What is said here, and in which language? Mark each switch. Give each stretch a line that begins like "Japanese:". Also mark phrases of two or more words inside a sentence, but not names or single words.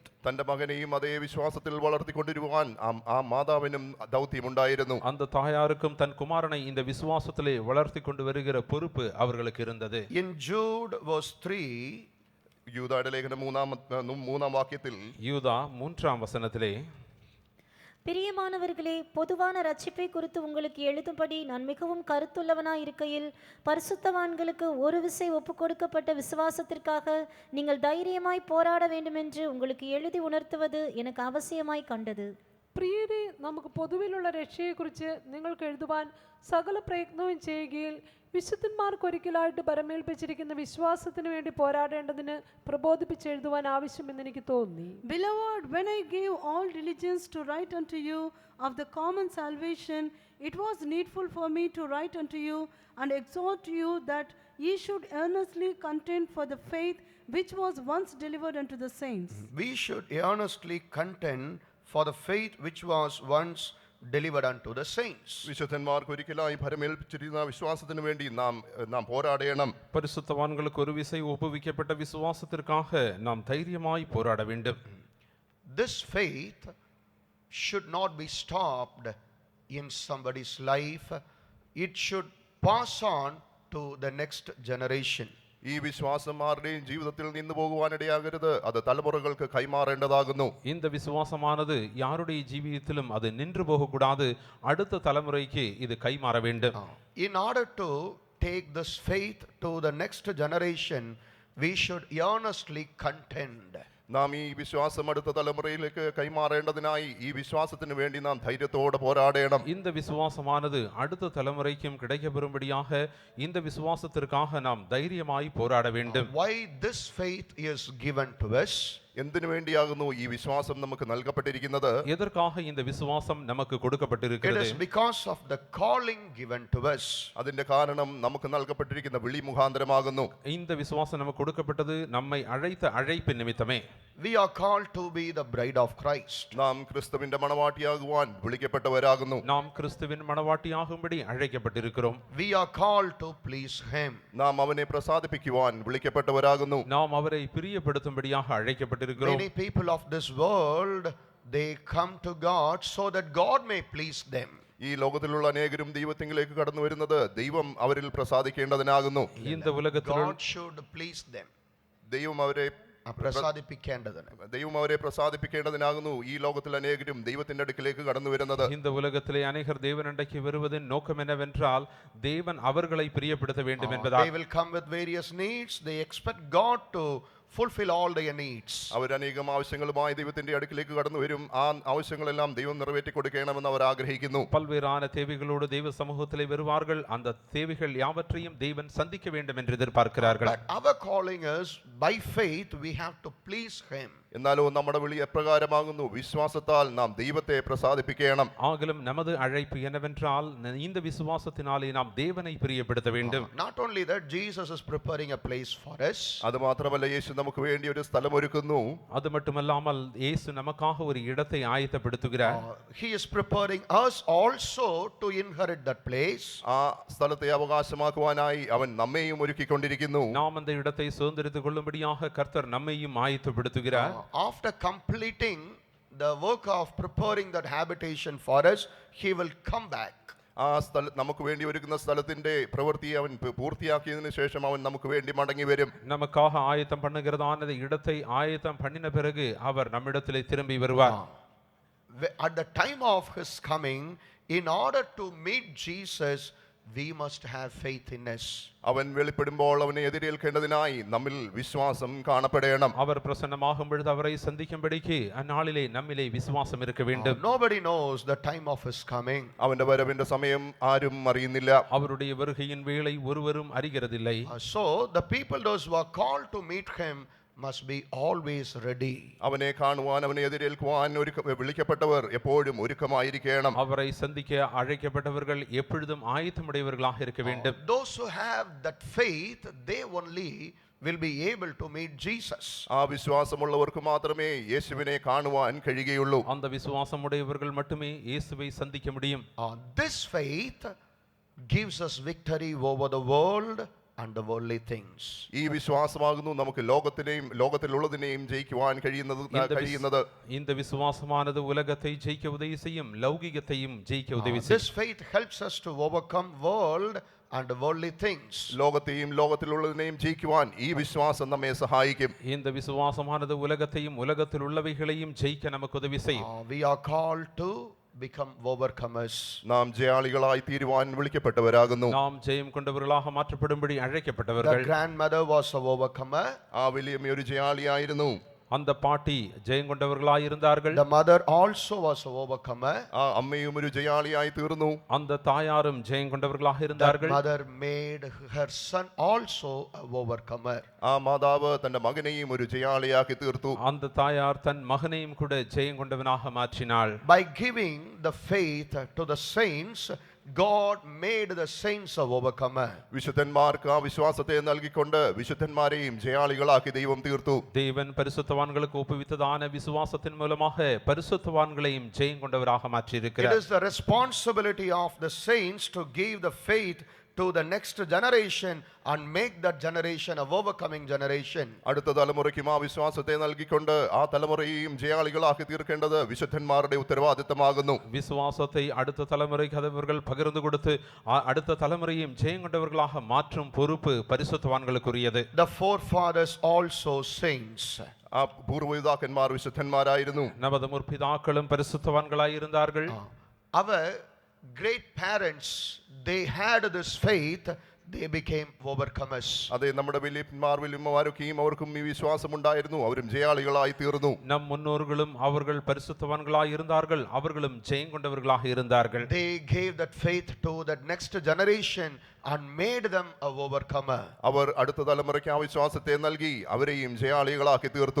Malayalam: തന്റെ മകനെയും അതേ വിശ്വാസത്തിൽ വളർത്തിക്കൊണ്ടിരുവാൻ ആ മാതാവിനും ദൗത്യമുണ്ടായിരുന്നു.
Tamil: அந்த தாயாருக்கும் தன் குமாரனை இந்த விசுவாசத்திலே வளர்த்தி கொண்டு வருகிற பொறுப்பு அவர்களுக்கு இருந்தது.
English: In Jude verse 3,
Malayalam: യൂദായുടെ ലേഖനം 3-ാം വാക്യത്തിൽ,
Tamil: யூதா 3-ாம் வசனத்திலே, பிரியமானவர்களே, பொதுவான ரட்சிப்பை குறித்து உங்களுக்கு எழுதும்படி நான் மிகவும் கருத்துள்ளவனாய் இருக்கையில் பரிசுத்தவான்களுக்கு ஒரு விசை ஒப்புக் கொடுக்கப்பட்ட விசுவாசத்திற்காக நீங்கள் தைரியமாய் போராட வேண்டுமென்று உங்களுக்கு எழுதி உணர்த்துவது எனக்கு அவசியமாய் കണ്ടത്.
Malayalam: പ്രിയരെ, നമുക്ക് പൊതുവിലുള്ള രക്ഷയെക്കുറിച്ച് നിങ്ങൾക്ക് എഴുതുവാൻ സകല പ്രയത്നവും ചെയ്യുകയിൽ വിശുദ്ധന്മാർക്കൊരിക്കലായിട്ട് പരമേൽപ്പിച്ചിരിക്കുന്ന വിശ്വാസത്തിന് വേണ്ടി പോരാടേണ്ടതിന് പ്രബോധിപ്പിച്ചെഴുതുവാൻ ആവശ്യമെന്ന് എനിക്ക് തോന്നി.
English: Beloved, when I gave all diligence to write unto you of the common salvation, it was needful for me to write unto you and exhort you that ye should earnestly contend for the faith which was once delivered unto the saints. we should earnestly contend for the faith which was once delivered unto the saints.
Malayalam: വിശുദ്ധന്മാർക്ക് ഒരിക്കലായി ഭരമേൽപ്പിച്ചിരുന്ന വിശ്വാസത്തിന് വേണ്ടി നാം പോരാടണം.
Tamil: பரிசுத்தவான்களுக்கு ஒரு விசை ஒப்புவிக்கப்பட்ட விசுவாசத்திற்காக நாம் தைரியமாய் போராட வேண்டும்.
English: This faith should not be stopped in somebody's life. It should pass on to the next generation.
Malayalam: ഈ വിശ്വാസം ആരുടെയും ജീവിതത്തിൽ നിന്ന് പോകുവാനിടയാകരുത്, അത് തലമുറകൾക്ക് കൈമാറേണ്ടതാകുന്നു.
Tamil: இந்த விசுவாசமானது யாருடைய ஜீவியத்திலும் அது நின்று போகக்கூடாது, அடுத்த தலைமுறைக்கு இது கைமாற வேண்டும்.
English: In order to take this faith to the next generation, we should earnestly contend.
Malayalam: നാം ഈ വിശ്വാസം അടുത്ത തലമുറയിലേക്ക് കൈമാറേണ്ടതിനായി ഈ വിശ്വാസത്തിന് വേണ്ടി നാം ധൈര്യത്തോടെ പോരാടണം.
Tamil: இந்த விசுவாசமானது அடுத்த தலைமுறைக்கும் கிடைக்கப்பெறும்படியாக இந்த விசுவாசத்திற்காக நாம் தைரியமாய் போராட வேண்டும்.
English: Why this faith is given to us?
Malayalam: എന്തിനു വേണ്ടിയാകുന്നു ഈ വിശ്വാസം നമുക്ക് നൽകപ്പെട്ടിരിക്കുന്നത്?
Tamil: எதற்காக இந்த விசுவாசம் நமக்கு
English: It
Tamil: கொடுக்கப்பட்டிருக்கிறது?
English: is because of the calling given to us.
Malayalam: അതിന്റെ കാരണം നമുക്ക് നൽകപ്പെട്ടിരിക്കുന്ന വിളി മുഖാന്തരമാകുന്നു.
Tamil: இந்த விசுவாசம் நமக்கு கொடுக்கப்பட்டது நம்மை அழைத்த அழைப்பின் நிமித்தமே.
English: We are called to be the bride of Christ.
Malayalam: നാം ക്രിസ്തുവിന്റെ മണവാട്ടിയാകുവാൻ വിളിക്കപ്പെട്ടവരാകുന്നു.
Tamil: நாம் கிறிஸ்துவின் மணவாட்டியாகும்படி அழைக்கப்பட்டிருக்கிறோம்.
English: We are called to please Him.
Malayalam: നാം അവനെ പ്രസാദിപ്പിക്കുവാൻ വിളിക്കപ്പെട്ടവരാകുന്നു.
Tamil: நாம் அவரை பிரியப்படுத்தும்படியாக அழைக்கப்பட்டிருக்கிறோம்.
English: Many people of this world, they come to God so that God may please them.
Malayalam: ഈ ലോകത്തിലുള്ള അനേകരും ദൈവത്തിലേക്ക് കടന്നു വരുന്നത് ദൈവം അവരിൽ പ്രസാദിക്കേണ്ടതിനാകുന്നു.
Tamil: இந்த உலகத்தில்
English: God should please them.
Malayalam: ദൈവം അവരെ പ്രസാദിപ്പിക്കേണ്ടതിന്. ദൈവം അവരെ പ്രസാദിപ്പിക്കേണ്ടതിനാകുന്നു ഈ ലോകത്തിൽ അനേകരും ദൈവത്തിന്റെ അടുക്കിലേക്ക് കടന്നു വരുന്നത്.
Tamil: இந்த உலகத்திலே அநேகர் தேவனண்டைக்கு வருவதின் நோக்கம் என்னவென்றால் தேவன் அவர்களை பிரியப்படுத்த வேண்டும்
English: They
Tamil: என்பதால்
English: will come with various needs. They expect God to fulfill all their needs.
Malayalam: അവർ അനേകം ആവശ്യങ്ങളുമായി ദൈവത്തിന്റെ അടുക്കിലേക്ക് കടന്നു വരും. ആ ആവശ്യങ്ങളെല്ലാം ദൈവം നിറവേറ്റി കൊടുക്കണമെന്ന് അവർ ആഗ്രഹിക്കുന്നു.
Tamil: பல்வேறான தேவைகளோடு தெய்வ சமூகத்திலே வருவார்கள். அந்த தேவைகள் யாவற்றையும் தேவன் சந்திக்க வேண்டும் என்று எதிர்பார்க்கிறார்கள்.
English: But our calling is by faith we have to please Him.
Malayalam: എന്നാലോ നമ്മുടെ വിളി എപ്രകാരമാകുന്നു? വിശ്വാസത്താൽ നാം ദൈവത്തെ പ്രസാദിപ്പിക്കണം.
Tamil: ஆகிலும் நமது அழைப்பு என்னவென்றால் இந்த விசுவாசத்தினாலே நாம் தேவனை பிரியப்படுத்த வேண்டும்.
English: Not only that, Jesus is preparing a place for us.
Malayalam: അത് മാത്രമല്ല, യേശു നമുക്ക് വേണ്ടി ഒരു സ്ഥലം ഒരുക്കുന്നു.
Tamil: அது மட்டுமல்லாமல் இயேசு நமக்காக ஒரு இடத்தை ஆயத்தப்படுத்துகிறார்.
English: He is preparing us also to inherit that place.
Malayalam: ആ സ്ഥലത്തെ അവകാശമാക്കുവാനായി അവൻ നമ്മെയും ഒരുക്കിക്കൊണ്ടിരിക്കുന്നു.
Tamil: நாம் அந்த இடத்தை சுதந்திரித்துக் கொள்ளும்படியாக கர்த்தர் நம்மையும் ஆயத்தப்படுத்துகிறார்.
English: After completing the work of preparing that habitation for us, He will come back.
Malayalam: ആ നമുക്ക് വേണ്ടി ഒരുക്കുന്ന സ്ഥലത്തിന്റെ പ്രവൃത്തി അവൻ പൂർത്തിയാക്കിയതിനു ശേഷം അവൻ നമുക്ക് വേണ്ടി മടങ്ങി വരും.
Tamil: நமக்காக ஆயத்தம் பண்ணுகிறதான இடத்தை ஆயத்தம் பண்ணின பிறகு அவர் நம்மிடத்திலே திரும்பி வருவார்.
English: At the time of His coming, in order to meet Jesus, we must have faith in us.
Malayalam: അവൻ വെളിപ്പെടുമ്പോൾ അവനെ എതിരേൽക്കേണ്ടതിനായി നമ്മിൽ വിശ്വാസം കാണപ്പെടണം.
Tamil: அவர் பிரசன்னமாகும் பொழுது அவரை சந்திக்கும்படிக்கு அந்நாளிலே நம்மிலே விசுவாசம் இருக்க வேண்டும்.
English: Nobody knows the time of His coming.
Malayalam: അവന്റെ വരവിന്റെ സമയം ആരും അറിയുന്നില്ല.
Tamil: அவருடைய வருகையின் வேளை ஒருவரும் அறிகிறதில்லை.
English: So the people, those who are called to meet Him, must be always ready.
Malayalam: അവനെ കാണുവാൻ, അവനെ എതിരേൽക്കുവാൻ വിളിക്കപ്പെട്ടവർ എപ്പോഴും ഒരുക്കമായിരിക്കണം.
Tamil: அவரை சந்திக்க அழைக்கப்பட்டவர்கள் எப்பொழுதும் ஆயத்தமுடையவர்களாக இருக்க வேண்டும்.
English: Those who have that faith, they only will be able to meet Jesus.
Malayalam: ആ വിശ്വാസമുള്ളവർക്ക് മാത്രമേ യേശുവിനെ കാണുവാൻ കഴിയുകയുള്ളൂ.
Tamil: அந்த விசுவாசம் உடையவர்கள் மட்டுமே இயேசுவை சந்திக்க முடியும்.
English: This faith gives us victory over the world and the worldly things.
Malayalam: ഈ വിശ്വാസമാകുന്നു നമുക്ക് ലോകത്തിനെയും ലോകത്തിലുള്ളതിനെയും ജയിക്കുവാൻ കഴിയുന്നത്.
Tamil: இந்த விசுவாசமானது உலகத்தை ஜெயிக்க உதவி செய்யும், லௌகிகத்தையும் ஜெயிக்க உதவி செய்யும்.
English: This faith helps us to overcome world and worldly things.
Malayalam: ലോകത്തെയും ലോകത്തിലുള്ളതിനെയും ജയിക്കുവാൻ ഈ വിശ്വാസം നമ്മെ സഹായിക്കും.
Tamil: இந்த விசுவாசமானது உலகத்தையும் உலகத்தில் உள்ளவைகளையும் ஜெயிக்க நமக்கு உதவி செய்யும்.
English: We are called to become overcomers.
Malayalam: നാം ജയാളികളായി തീരുവാൻ വിളിക്കപ്പെട്ടവരാകുന്നു.
Tamil: நாம் ஜெயம் கொண்டவர்களாக மாற்றப்படும்படி அழைக்கப்பட்டவர்கள்.
English: The grandmother was a overcomer.
Malayalam: ആ വലിയമ്മ ഒരു ജയാളിയായിരുന്നു.
Tamil: அந்த பாட்டி ஜெயம் கொண்டவர்களாய் இருந்தார்கள்.
English: The mother also was a overcomer.
Malayalam: ആ അമ്മയും ഒരു ജയാളിയായി തീർന്നു.
Tamil: அந்த தாயாரும் ஜெயம் கொண்டவர்களாக இருந்தார்கள்.
English: The mother made her son also a overcomer.
Malayalam: ആ മാതാവ് തന്റെ മകനെയും ഒരു ജയാളിയാക്കി തീർത്തു.
Tamil: அந்த தாயார் தன் மகனையும் கூட ஜெயம் கொண்டவனாக மாற்றினாள்.
English: By giving the faith to the saints, God made the saints a overcomer.
Malayalam: വിശുദ്ധന്മാർക്ക് ആ വിശ്വാസത്തെ നൽകിക്കൊണ്ട് വിശുദ്ധന്മാരെയും ജയാളികളാക്കി ദൈവം തീർത്തു.
Tamil: தேவன் பரிசுத்தவான்களுக்கு ஒப்புவித்ததான விசுவாசத்தின் மூலமாக பரிசுத்தவான்களையும் ஜெயம் கொண்டவராக
English: It
Tamil: மாற்றியிருக்கிறார்.
English: is the responsibility of the saints to give the faith to the next generation and make that generation a overcoming generation.
Malayalam: അടുത്ത തലമുറയ്ക്കും ആ വിശ്വാസത്തെ നൽകിക്കൊണ്ട് ആ തലമുറയെയും ജയാളികളാക്കി തീർക്കേണ്ടത് വിശുദ്ധന്മാരുടെ ഉത്തരവാദിത്തമാകുന്നു.
Tamil: விசுவாசத்தை அடுத்த தலைமுறைக்கு அவர்கள் பகிர்ந்து கொடுத்து அடுத்த தலைமுறையும் ஜெயம் கொண்டவர்களாக மாற்றும் பொறுப்பு பரிசுத்தவான்களுக்குரியது.
English: The forefathers also saints.
Malayalam: ആ പൂർവ്വപിതാക്കന്മാർ വിശുദ്ധന്മാരായിരുന്നു.
Tamil: நமது முற்பிதாக்களும் பரிசுத்தவான்களாய் இருந்தார்கள்.
English: Our great parents, they had this faith, they became overcomers.
Malayalam: അതെ, നമ്മുടെ വലിയപ്പന്മാർ വലിയമ്മമാരൊക്കെയും അവർക്കും ഈ വിശ്വാസം ഉണ്ടായിരുന്നു. അവരും ജയാളികളായി തീർന്നു.
Tamil: நம் முன்னோர்களும் அவர்கள் பரிசுத்தவான்களாய் இருந்தார்கள், அவர்களும் ஜெயம் கொண்டவர்களாக இருந்தார்கள்.
English: They gave that faith to that next generation and made them a overcomer.
Malayalam: അവർ അടുത്ത തലമുറയ്ക്ക് ആ വിശ്വാസത്തെ നൽകി അവരെയും ജയാളികളാക്കി തീർത്തു.